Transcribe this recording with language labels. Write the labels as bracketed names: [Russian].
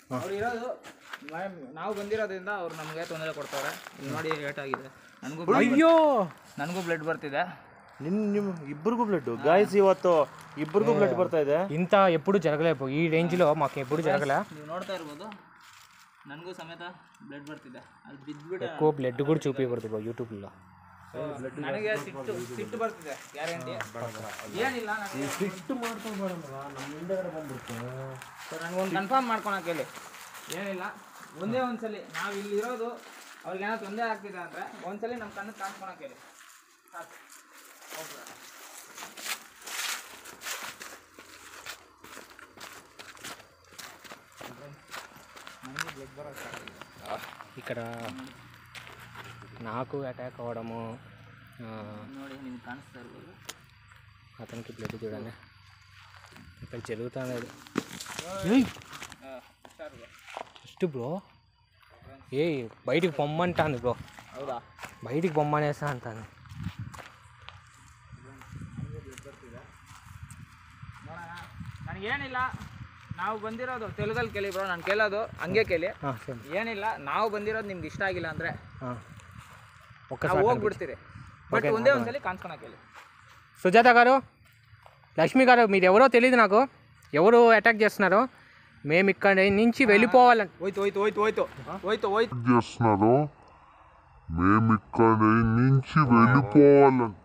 [Kannada] ಅವ್ರು ಇರೋದು ನಾವು ಬಂದಿರೋದ್ರಿಂದ ಅವ್ರು ನಮಗೆ ತೊಂದರೆ ಕೊಡ್ತಾರೆ. ನೋಡಿ ಏಟ್ ಆಗಿದೆ, ನನಗೂ ಬ್ಲಡ್ ಬರ್ತಿದೆ. ನಿಮ್ಮ ಇಬ್ಬರಿಗೂ ಬ್ಲಡ್ ಗಾಯ್ಸ್, ಇವತ್ತು ಇಬ್ಬರಿಗೂ ಬ್ಲಡ್ ಬರ್ತಾ ಇದೆ. [Telugu] ఇంత ఎప్పుడు జరగలేదు ఈ రేంజ్లో, మాకు ఎప్పుడు జరగలే. [Kannada] ನೀವು ನೋಡ್ತಾ ಇರ್ಬೋದು, ನನಗೂ ಸಮೇತ ಬ್ಲಡ್ ಬರ್ತಿದೆ. ಅದು ಬಿದ್ದುಬಿಟ್ಟು [Telugu] ఎక్కువ బ్లడ్ కూడా చూపించకూడదు బ్రో యూట్యూబ్లో. [Kannada] ನನಗೆ ಸಿಟ್ಟು ಬರ್ತಿದೆ, ಗ್ಯಾರಂಟಿ ಏನಿಲ್ಲ. ಸಿಟ್ಟು ಮಾಡ್ಕೊಬೇಡಮ್ಮ, ನಮ್ಮ ಹಿಂದೆಗಡೆ ಬಂದ್ಬಿಡ್ತು. ಸೊ ನನಗೊಂದು ಕನ್ಫರ್ಮ್ ಮಾಡ್ಕೊಳಕ್ಕೆ ಹೇಳಿ, ಏನಿಲ್ಲ. ಒಂದೇ ಒಂದ್ಸಲಿ ನಾವು ಇಲ್ಲಿ ಇರೋದು ಅವ್ರಿಗೆ ಏನೋ ತೊಂದರೆ ಆಗ್ತಿದೆ ಅಂದರೆ ಒಂದ್ಸಲಿ ನಮ್ಮ ಕಣ್ಣು ಕಾಣಿಸ್ಕೊಳಕ್ಕೆ ಹೇಳಿ ಸಾಕು. [Telugu] ఇక్కడ నాకు అటాక్ అవ్వడము, [Kannada] ನೋಡಿ ನಿಮ್ಗೆ ಕಾಣಿಸ್ತಾ ಇರ್ಬೋದು, [Telugu] అతనికి బ్లడ్ చూడండి ఇక్కడ జరుగుతుంది. ఫస్ట్ బ్రో ఏ బయటికి పొమ్మంటాను బ్రో, [Kannada] ಹೌದಾ? [Telugu] బయటికి పొమ్మనేసా అంటాను. [Kannada] ನನಗೇನಿಲ್ಲ, ನಾವು ಬಂದಿರೋದು ತೆಲುಗಲ್ಲಿ ಕೇಳಿ ಬ್ರೋ, ನಾನು ಕೇಳೋದು ಹಂಗೆ ಕೇಳಿ. ಹಾಂ ಸರಿ. ಏನಿಲ್ಲ, ನಾವು ಬಂದಿರೋದು ನಿಮ್ಗೆ ಇಷ್ಟ ಆಗಿಲ್ಲ ಅಂದರೆ ಹಾಂ ನಾವು [Telugu] ఒక్కసారి [Kannada] ಹೋಗ್ಬಿಡ್ತೀರಿ. బట్ ಒಂದೇ ಒಂದ್ಸಲಿ ಕಾಣಿಸ್ಕೊಳಕ್ಕೆ ಹೇಳಿ. [Telugu] సుజాత గారు, లక్ష్మి గారు, మీరు ఎవరో తెలియదు నాకు, ఎవరు అటాక్ చేస్తున్నారో, మేము ఇక్కడ నుంచి వెళ్ళిపోవాలని. [Kannada] ಹೋಯ್ತು ಹೋಯ್ತು ಹೋಯ್ತು ಹೋಯ್ತು ಹೋಯ್ತು ಹೋಯ್ತು [Telugu] చేస్తున్నారు, మేము ఇక్కడ నుంచి వెళ్ళిపోవాలని.